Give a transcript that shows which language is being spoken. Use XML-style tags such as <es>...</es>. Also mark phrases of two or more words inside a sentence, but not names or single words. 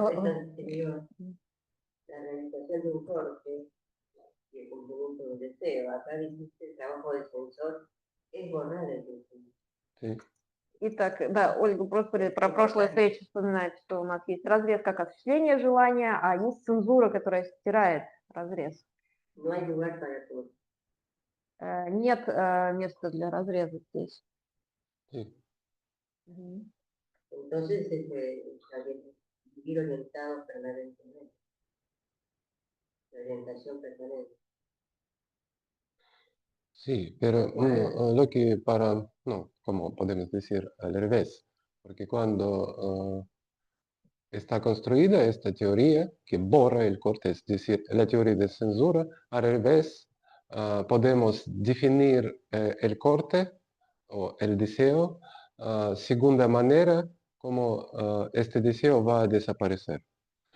<es>la vez anterior, la realización de un corte y el cumplimiento del deseo. Acá dijiste el trabajo del sensor es borrar el deseo. Sí.</es> <ru>Итак, да, Ольга просто про прошлую встречу вспоминает, что у нас есть разрез как осуществление желания, а есть цензура, которая стирает разрез.</ru> <es>No hay lugar para todo.</es> <ru>Нет места для разреза здесь.</ru> <es>Sí. Мгм. Entonces, vivir orientado permanentemente. La orientación permanente. Sí, pero lo que no, como podemos decir al revés, porque cuando está construida esta teoría que borra el corte, es decir, la teoría de censura, al revés, podemos definir el corte o el deseo según la manera como este deseo va a desaparecer.</es>